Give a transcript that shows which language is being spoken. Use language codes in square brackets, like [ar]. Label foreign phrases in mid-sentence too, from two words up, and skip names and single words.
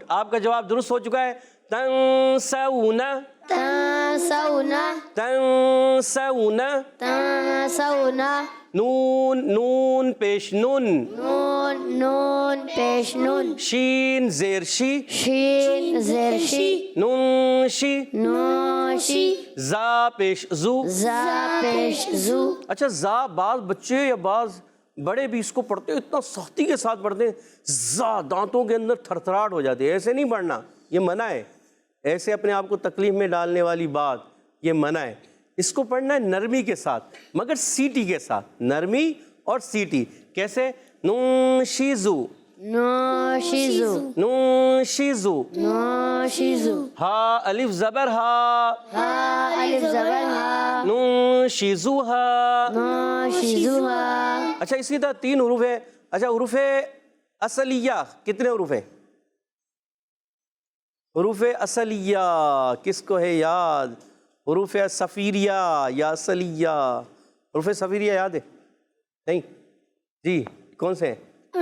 [ur] آپ کا جواب درست ہو چکا ہے. [ar] تنسونا. تنسونا. تنسونا. تنسونا. [ur] نون نون پیش نون. نون نون پیش نون. شین زیر شی. شین زیر شی. نون شی. [ar] نوشی. [ur] زا پیش زو. زا پیش زو. اچھا زا بعض بچے یا بعض بڑے بھی اس کو پڑھتے ہیں, اتنا سختی کے ساتھ پڑھتے ہیں, زا دانتوں کے اندر تھر تھراہٹ ہو جاتی ہے. ایسے نہیں پڑھنا, یہ منع ہے. ایسے اپنے آپ کو تکلیف میں ڈالنے والی بات, یہ منع ہے. اس کو پڑھنا ہے نرمی کے ساتھ, مگر سیٹی کے ساتھ. نرمی اور سیٹی. کیسے؟ نون شیزو. [ar] نوشیزو. [ur] نون شیزو. [ar] نوشیزو. [ur] ہا الف زبر ہا. ہا الف زبر ہا. نون شیزو ہا. [ar] نوشیزوها. [ur] اچھا اسی طرح 3 حروف ہیں. اچھا حروف اصلیہ کتنے حروف ہیں؟ حروف اصلیہ کس کو ہے یاد؟ حروف صفیریہ یا اصلیہ. حروف صفیریہ یاد ہے؟ نہیں جی, کون سے ہیں؟